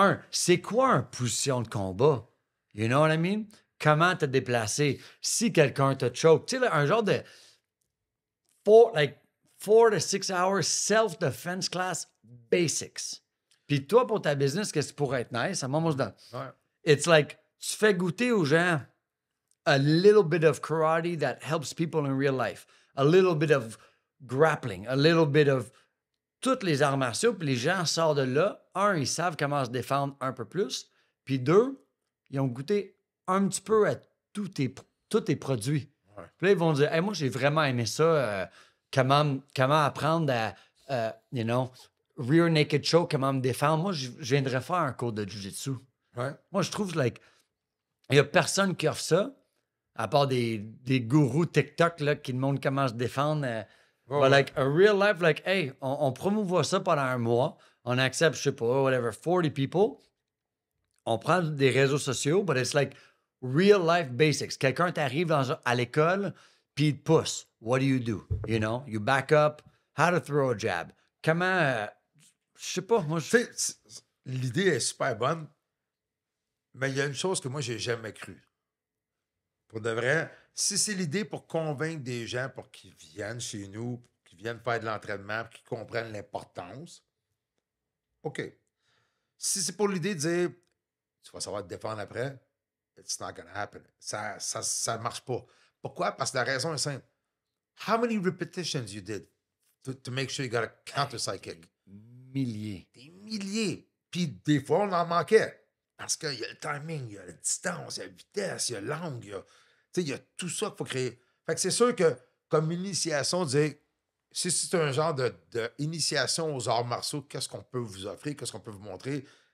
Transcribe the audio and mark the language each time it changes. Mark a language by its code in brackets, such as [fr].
[fr] C'est quoi une position de combat? [en] You know what I mean? [fr] Comment te déplacer? Si quelqu'un te choke. Tu sais, là, un genre de [en] 4 to 6 hours self-defense class basics. [fr] Puis toi, pour ta business, qu'est-ce qui pourrait être nice? [en] À moi, it's like, [fr] tu fais goûter aux gens [en] a little bit of karate that helps people in real life. A little bit of grappling. A little bit of [fr] toutes les arts martiaux. Puis les gens sortent de là. Ils savent comment se défendre un peu plus. Puis 2, ils ont goûté un petit peu à tous tes produits. Ouais. Puis là, ils vont dire, hey, moi, j'ai vraiment aimé ça. Comment apprendre à, you know, rear naked choke, comment me défendre. Moi, je viendrais faire un cours de jiu-jitsu. Ouais. Moi, je trouve, like, il n'y a personne qui offre ça, à part des gourous TikTok là, qui demandent comment se défendre. [en] But like, a real life, like, [fr] hey, on promouvoit ça pendant un mois. On accepte, je sais pas, whatever, [en] 40 people. [fr] On prend des réseaux sociaux, [en] but it's like real life basics. [fr] Quelqu'un t'arrive à l'école, puis il te pousse. [en] What do? You know, you back up, how to throw a jab. [fr] Comment... je sais pas, moi... L'idée est super bonne, mais il y a une chose que moi, j'ai jamais cru. Pour de vrai, si c'est l'idée pour convaincre des gens pour qu'ils viennent chez nous, qu'ils viennent faire de l'entraînement, pour qu'ils comprennent l'importance, OK. Si c'est pour l'idée de dire, tu vas savoir te défendre après, [en] it's not gonna happen. [fr] Ça marche pas. Pourquoi? Parce que la raison est simple. [en] How many repetitions you did to make sure you got a counter-side kick? [fr] Milliers. Des milliers. Puis des fois, on en manquait. Parce qu'il y a le timing, il y a la distance, il y a la vitesse, il y a l'angle, il y a tout ça qu'il faut créer. Fait que c'est sûr que, comme initiation, dire, si c'est un genre d'initiation aux arts martiaux, qu'est-ce qu'on peut vous offrir, qu'est-ce qu'on peut vous montrer?